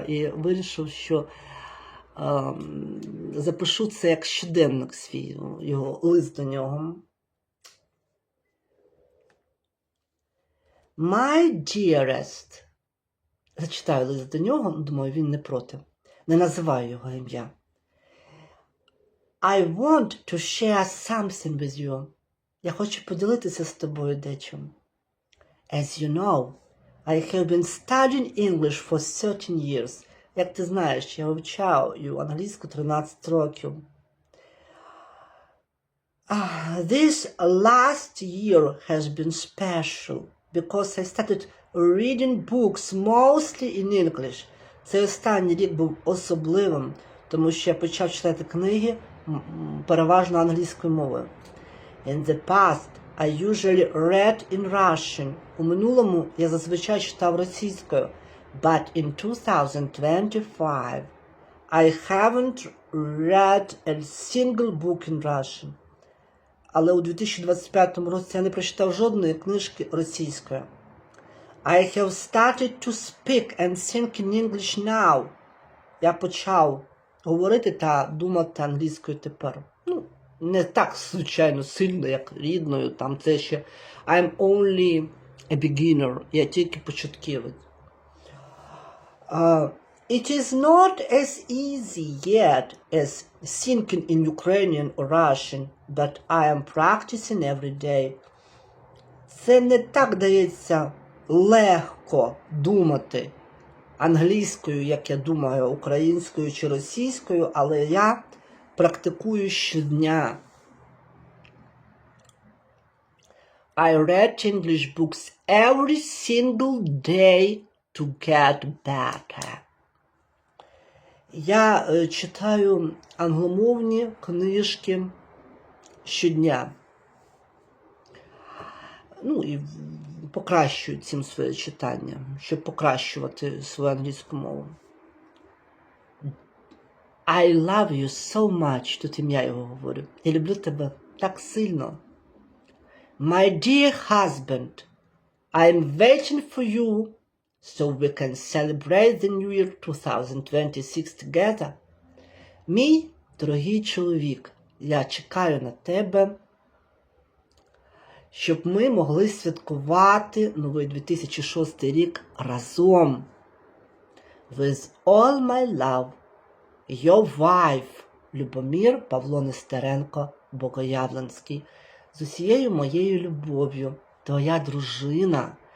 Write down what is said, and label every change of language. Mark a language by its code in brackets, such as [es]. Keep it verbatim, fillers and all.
[uk] І вирішив, що ем, запишу це як щоденник свій, його лист до нього. [en] My dearest. [uk] Зачитаю лист до нього, думаю, він не проти. Не називаю його ім'я. [en] I want to share something with you. [uk] Я хочу поділитися з тобою дечим. [en] As you know, I have been studying English for thirteen years. [uk] Як ти знаєш, я вивчаю англійську тринадцять років. [en] Ah, this last year has been special because I started reading books mostly in English. [uk] Цей останній рік був особливим, тому що я почав читати книги м, м, переважно англійською мовою. [en] In the past, I usually read in Russian. [uk] У минулому я зазвичай читав російською. [en] But in two thousand twenty-five, I haven't read a single book in Russian. [uk] Але у дві тисячі двадцять п'ятому році я не прочитав жодної книжки російської. [en] I have started to speak and think in English now. [uk] Я почав говорити та думати англійською тепер. Ну, не так, звичайно, сильно, як рідною, там це ще [en] I'm only a beginner, [uk] я тільки початківець. [en] Uh, it is not as easy yet as thinking in Ukrainian or Russian, but I am practicing every day. [uk] Це не так дається легко думати англійською, як я думаю, українською чи російською, але я практикую щодня. [en] I read English books every single day to get better. [uk] Я е, читаю англомовні книжки щодня. Ну і в- покращую цим своє читання, щоб покращувати свою англійську мову. [en] I love you so much. [uk] Тут ім'я його говорю. Я люблю тебе так сильно. [en] My dear husband, I'm waiting for you so we can celebrate the new year twenty twenty-six together. [uk] Мій дорогий чоловік, я чекаю на тебе, щоб ми могли святкувати новий дві тисячі шостий рік разом. [en] With all my love, your wife, Любомир Павло Нестеренко Богоявленський. [uk] З усією моєю любов'ю, твоя дружина